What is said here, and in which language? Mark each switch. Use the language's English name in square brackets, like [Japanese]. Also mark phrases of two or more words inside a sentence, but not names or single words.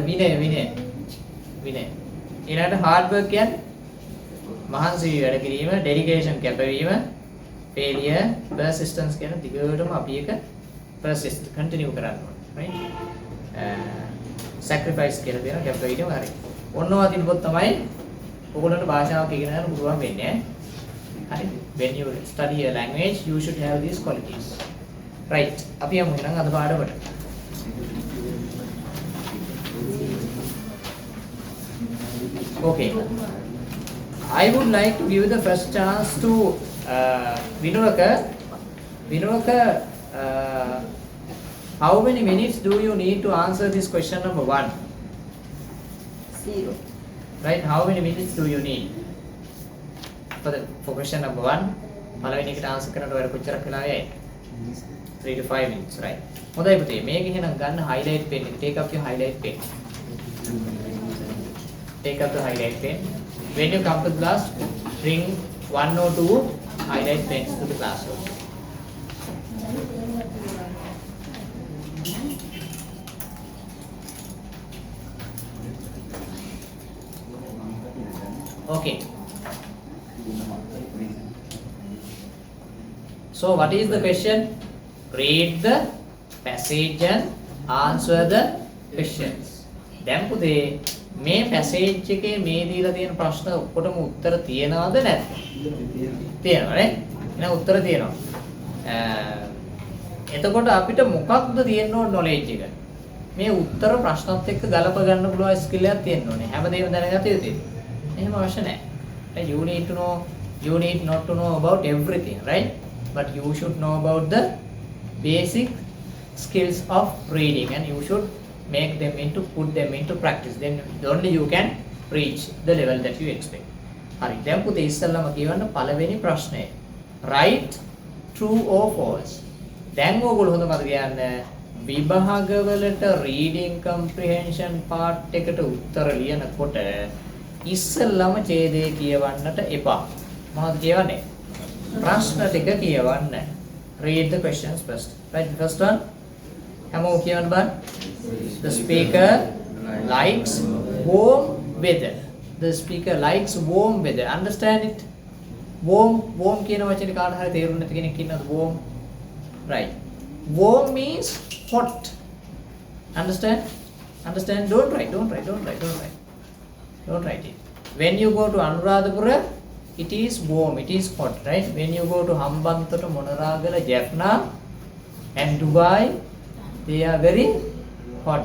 [Sinhala] විනය. ඊළඟට [English] hard work [Sinhala] කියන්නේ මහන්සි වැඩ කිරීම, dedication කැපවීම, failure, persistence කියන දිගටම අපි එක persist continue කරන්න ඕනේ. right? sacrifice කියලා දෙන කැපවීම හරි. ඔන්නවා තිබ්බොත් තමයි ඔයගොල්ලන්ට භාෂාවක් ඉගෙන ගන්න පුළුවන් වෙන්නේ. හරි. [English] When you study a language, you should have these qualities. right. [Sinhala] අපි යමු එහෙනම් අද පාඩමට. [English] okay. I would like to give the first chance to Vinuraka, how many minutes do you need to answer this question number 1? 0. Right? How many minutes do you need for question number 1? [Sinhala] පළවෙනි එකට answer කරනකොට ඔයාලා කොච්චරක් වෙලා යයි? [English] 3 to 5 minutes, [Sinhala] right? හොඳයි පුතේ. මේක එහෙනම් ගන්න [English] highlight pen [Sinhala] එක. [English] Take up your highlight pen. Take up the highlight pen. When you come to the class, bring 1 or 2 highlight pens to the classroom. Okay. So what is the question? Read the passage and answer the questions. [Sinhala] දැන් පුතේ මේ passage එකේ මේ දීලා තියෙන ප්‍රශ්න ඔක්කොටම උත්තර තියෙනවද නැද්ද? තියෙනවා නේ? එහෙනම් උත්තර තියෙනවා. එතකොට අපිට මොකක්ද තියෙන්න ඕන knowledge එක? මේ උත්තර ප්‍රශ්නත් එක්ක ගලප ගන්න පුළුවන් skill එකක් තියෙන්න ඕනේ. හැමදේම දැනගත යුතුයි. එහෙම අවශ්‍ය නැහැ. [English] You need not to know about everything, right? But you should know about the basic skills of reading and you should put them into practice. Then only you can reach the level that you expect. [Sinhala] හරි. දැන් පුතේ ඉස්සල්ලාම කියවන්න පළවෙනි ප්‍රශ්නය. [English] Write true or false. [Sinhala] දැන් ඕගොල්ලෝ හොඳ මතක තියාගන්න විභාගවලට [English] reading comprehension part [Sinhala] එකට උත්තර ලියනකොට ඉස්සල්ලාම ඡේදය කියවන්නට එපා. මොනවද කියවන්නේ? ප්‍රශ්න ටික කියවන්න. [English] Read the questions first. Right, the first one. [Sinhala] හැමෝම කියවන්න බලන්න. [English] The speaker likes warm weather. the speaker likes warm weather. Understand it? [Sinhala] Warm කියන වචනේ කාට හරි තේරුම් නැති කෙනෙක් ඉන්නවද? [English] Warm. Right. Warm means hot. Understand? Understand? Don't write it. When you go to Anuradhapura, it is warm, it is hot, right? When you go to Hambantota, Monaragala, Jaffna and Dubai, they are very hot.